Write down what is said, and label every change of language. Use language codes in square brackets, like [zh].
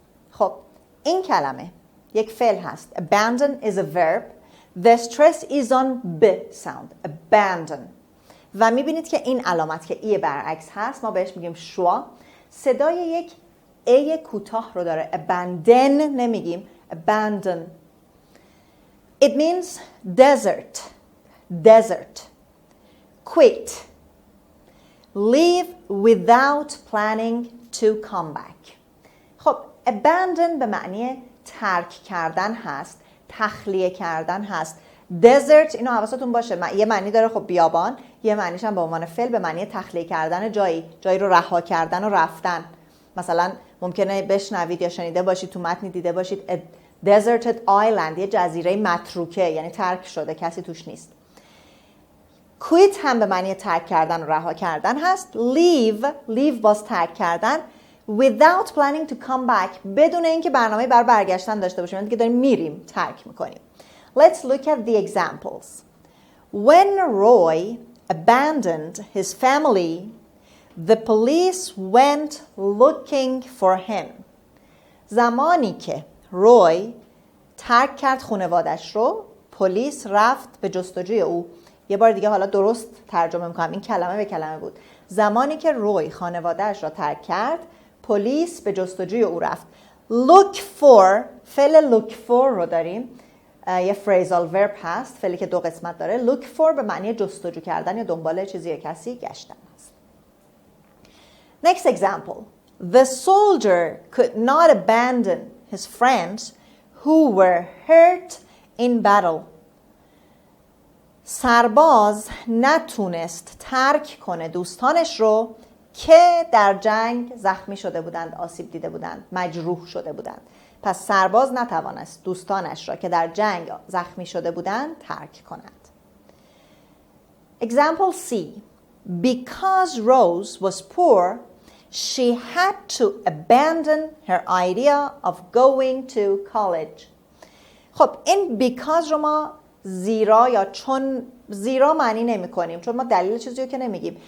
[fa] خب این کلمه یک فعل هست. [en] Abandon is a verb The stress is on B sound. abandon. [fa] و میبینید که این علامت که ای برعکس هست ما بهش میگیم شوا، صدای یک ای کوتاه رو داره. [en] abandon [fa] نمیگیم [en] abandon. It means desert. desert. quit. leave without planning to come back. [fa] خب abandon به معنی ترک کردن هست، تخلیه کردن هست. desert اینو حواستون باشه یه معنی داره خب بیابان، یه معنیش هم به عنوان فعل به معنی تخلیه کردن جایی رو رها کردن و رفتن. مثلا ممکنه بشنوید یا شنیده باشید تو متنی دیده باشید [en] a deserted island، [fa] یه جزیره متروکه، یعنی ترک شده کسی توش نیست. quit هم به معنی ترک کردن و رها کردن هست. leave باز ترک کردن. [en] without planning to come back [fa] بدون اینکه برنامه برای برگشتن داشته باشیم، یعنی که داریم میریم، ترک میکنیم. [en] Let's look at the examples. When Roy abandoned his family, the police went looking for him. [fa] زمانی که روی ترک کرد خانوادش رو، پلیس رفت به جستجوی او. یه بار دیگه حالا درست ترجمه میکنم، این کلمه به کلمه بود. زمانی که روی خانواده‌اش را ترک کرد، پلیس به جستجوی او رفت. look for، فعل look for رو داریم، یه phrasal verb هست، فعلی که دو قسمت داره. look for به معنی جستجو کردن یا دنبال چیزی یا کسی گشتن هست. [en] Next example. The soldier could not abandon his friends who were hurt in battle. [fa] سرباز نتونست ترک کنه دوستانش رو که در جنگ زخمی شده بودند، آسیب دیده بودند، مجروح شده بودند. پس سرباز نتوانست دوستانش را که در جنگ زخمی شده بودند ترک کند. [en] Example C. Because Rose was poor, she had to abandon her idea of going to college. [fa] خب این because رو ما زیرا یا چون زیرا معنی نمی کنیم، چون ما دلیل چیزی رو که نمیگیم.